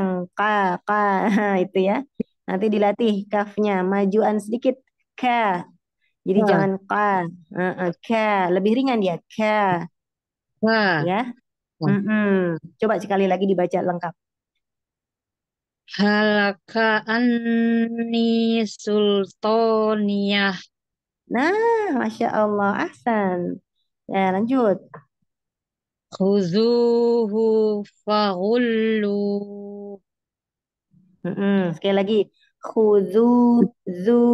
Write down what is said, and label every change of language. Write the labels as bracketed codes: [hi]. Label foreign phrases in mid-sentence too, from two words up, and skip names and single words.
[id] Ka, ka, itu ya. Nanti dilatih kafnya, majuan sedikit. Ka. Jadi Wah, jangan ka. Ka. Lebih ringan dia. Ka. wah. Ya. Coba sekali lagi dibaca lengkap. [ar] هلك عني سلطانيه. [id] Nah, [ar] ما شاء الله. [id] Ahsan. Ya, lanjut. [ar] خذوه فغلوه. [id] Sekali lagi. Khuzu, zu.